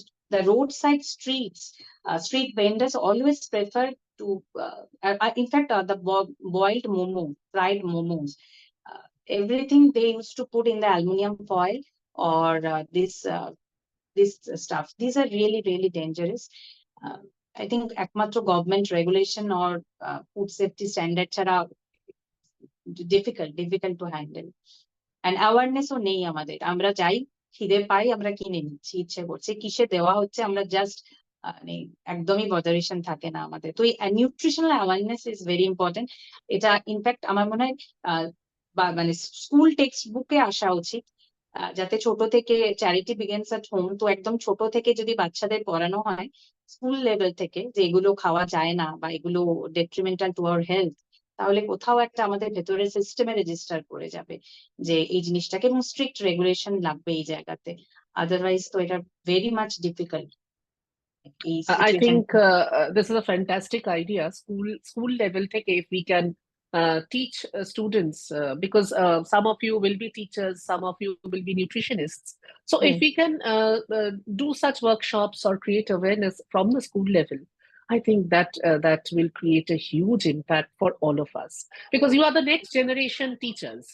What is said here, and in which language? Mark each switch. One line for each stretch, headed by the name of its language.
English: The roadside street vendors always prefer to, in fact, the boiled momo, fried momos, everything they used to put in the aluminum foil, or this stuff. These are really, really dangerous. I think একমাত্র government regulation or food safety standards are difficult to handle. And awareness
Bangla: ও নেই আমাদের। আমরা যাই, খিদে পাই, আমরা কিনে নিচ্ছি, ইচ্ছে করছে, কিসে দেওয়া হচ্ছে আমরা জাস্ট মানে একদমই বদারেশন থাকে না আমাদের। তো এই
English: Nutritional awareness is very important.
Bangla: এটা ইনফ্যাক্ট আমার মনে হয় মানে স্কুল টেক্সট বুকে আসা উচিত, যাতে ছোট থেকে,
English: charity begins at home,
Bangla: তো একদম ছোট থেকে যদি বাচ্চাদের পড়ানো হয় স্কুল লেভেল থেকে যে এগুলো খাওয়া যায় না বা এগুলো
English: detrimental to our health,
Bangla: তাহলে কোথাও একটা আমাদের ভেতরে সিস্টেমে রেজিস্টার করে যাবে যে এই জিনিসটাকে, এবং স্ট্রিক্ট রেগুলেশন লাগবে এই জায়গাতে। আদারওয়াইজ তো এটা
English: Very much difficult.
Bangla: এই
English: I think
Bangla: সিচুয়েশনটা?
English: this is a fantastic idea. School level take if we can teach students because some of you will be teachers, some of you will be nutritionists. So if we can do such workshops or create awareness from the school level, I think that will create a huge impact for all of us because you are the next generation teachers.